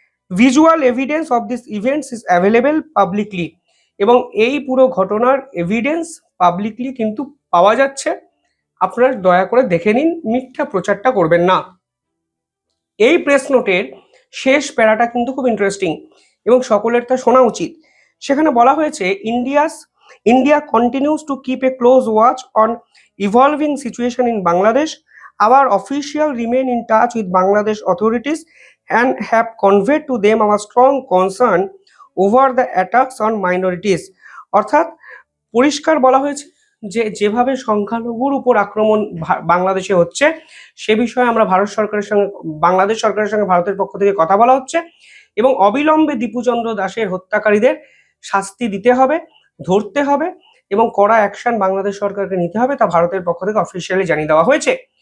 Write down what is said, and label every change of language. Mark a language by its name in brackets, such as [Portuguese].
[English] visual evidence of this events is available publicly, [Bangla] এবং এই পুরো ঘটনার এভিডেন্স পাবলিকলি কিন্তু পাওয়া যাচ্ছে, আপনারা দয়া করে দেখে নিন, মিথ্যা প্রচারটা করবেন না। এই প্রেস নোটের শেষ প্যারাটা কিন্তু খুব ইন্টারেস্টিং এবং সকলের তা শোনা উচিত। সেখানে বলা হয়েছে [English] India continues to keep a close watch on evolving situation in Bangladesh. Our official remain in touch with Bangladesh authorities and have conveyed to them our strong concern over the attacks on minorities। [Bangla] অর্থাৎ পরিষ্কার বলা হয়েছে যে যেভাবে সংখ্যালঘুর উপর আক্রমণ বাংলাদেশে হচ্ছে সে বিষয়ে আমরা বাংলাদেশ সরকারের সঙ্গে ভারতের পক্ষ থেকে কথা বলা হচ্ছে এবং অবিলম্বে দীপু চন্দ্র দাসের হত্যাকারীদের শাস্তি দিতে হবে, ধরতে হবে এবং কড়া অ্যাকশন বাংলাদেশ সরকারকে নিতে হবে, তা ভারতের পক্ষ থেকে অফিসিয়ালি জানিয়ে দেওয়া হয়েছে।